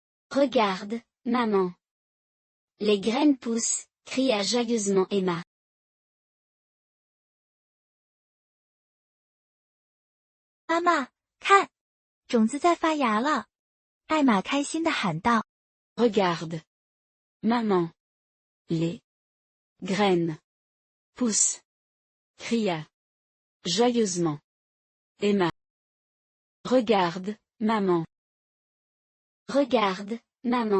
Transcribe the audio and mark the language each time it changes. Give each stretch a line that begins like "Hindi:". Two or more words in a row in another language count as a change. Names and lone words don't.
French: Regarde, maman. Les graines poussent, cria joyeusement Emma.
Chinese: 妈妈，看，种子在发芽了。艾玛开心地喊道。
French: Regarde. Maman. Les graines poussent. Cria joyeusement Emma. Regarde, maman. Regarde, maman.